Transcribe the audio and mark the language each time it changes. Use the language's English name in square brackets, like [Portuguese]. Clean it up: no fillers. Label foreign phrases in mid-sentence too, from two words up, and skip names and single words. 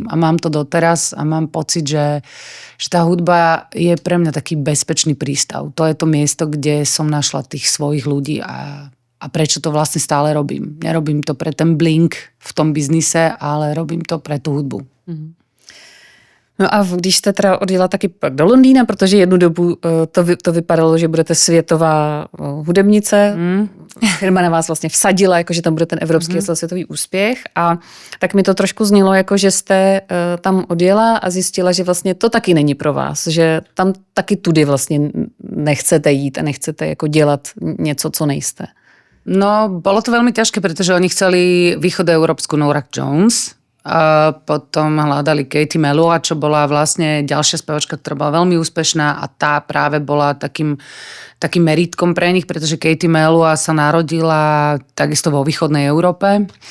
[Slovak] A mám to doteraz a mám pocit, že tá hudba je pre mňa taký bezpečný prístav. To je to miesto, kde som našla tých svojich ľudí a prečo to vlastne stále robím. Nerobím to pre ten blink v tom biznise, ale robím to pre tú hudbu. [Czech] No a když jste teda odjela taky pak do Londýna, protože jednu dobu to vypadalo, že budete světová hudebnice. Firma na vás vlastně vsadila, jako že tam bude ten evropský a celosvětový úspěch. A tak mi to trošku znělo, jako že jste tam odjela a zjistila, že vlastně to taky není pro vás. Že tam taky tudy vlastně nechcete jít a nechcete jako dělat něco, co nejste. No, [Slovak] bolo to veľmi ťažké, pretože oni chceli východoeurópsku Norah Jones. A potom hľadali Katie Melua, čo bola vlastne ďalšia spevačka, ktorá bola veľmi úspešná a tá práve bola takým merítkom pre nich, pretože Katie Melua sa narodila takisto vo východnej Európe,